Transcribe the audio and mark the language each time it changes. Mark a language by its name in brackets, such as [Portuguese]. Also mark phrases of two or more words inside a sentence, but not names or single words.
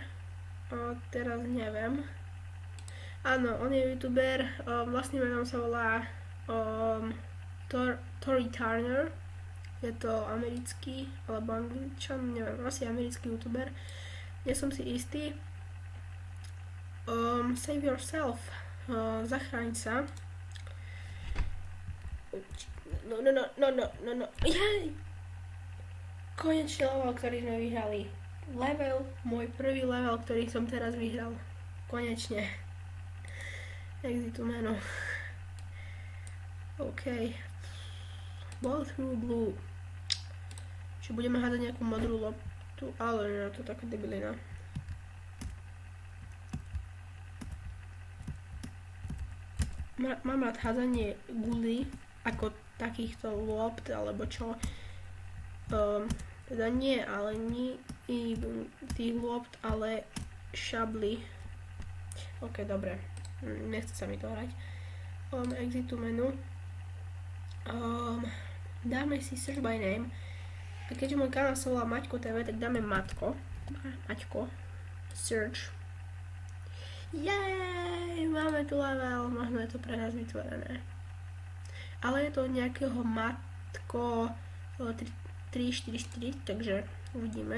[Slovak] Teraz neviem. Áno, on je youtuber, vlastne menom sa volá Tory Turner. Je to americký, alebo angličan, neviem, asi americký youtuber. Nie som si istý. [English] Save yourself. [Slovak] Zachráň sa. No. Jej! Konečne level, ktorý sme vyhrali. Môj prvý level, ktorý som teraz vyhral. Konečne. Exitu menu. [English] OK. Ball through blue. [Slovak] Čiže budeme hádať nejakú modrú loptu, ale nie, to je taká debilina. Mám rád hádzanie guly, ako takýchto lopt, alebo čo. Teda nie, ale nie tých lopt, ale šably. OK, dobre. Nechce sa mi to hrať. Exitu menu. Dáme si [English] search by name. [Slovak] A keďže môj kanál sa volá Maťko TV, tak dáme Maťko. Search. Jej, máme tu level, možno je to pre nás vytvorené. Ale je to nejakého Matko 344, takže uvidíme.